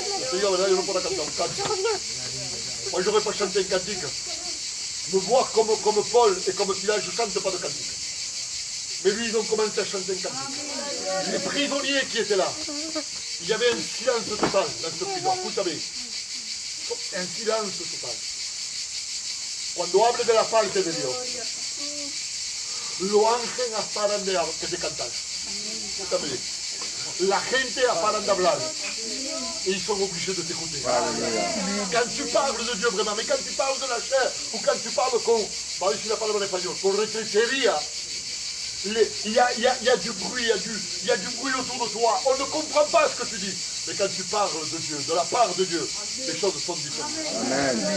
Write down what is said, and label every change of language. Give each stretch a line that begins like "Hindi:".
French: Seigneur, là, je ne peux pas canter un cantique. Moi, je n'aurais pas chanté un cantique. Me voir comme Paul et comme Silas, je ne chante pas de cantique. Mais lui, ils ont commencé à chanter un cantique. Les prisonniers qui étaient là, il y avait un silence total dans cette prison. Écoutez, un silence total.
Spanish: Cuando hable de la parte de Dios, los ángeles paran de cantar. Écoutez, la gente paran de hablar.
French: Et ils sont obligés de t'écouter. Quand tu parles de Dieu vraiment, mais quand tu parles de la chair, ou quand tu parles con,
Spanish: va a decir la palabra
French: en espagnol, con retrecería, il y a du bruit, il y a du bruit autour de toi. On ne comprend pas ce que tu dis. Mais quand tu parles de Dieu, de la part de Dieu, les choses sont différentes. Amen.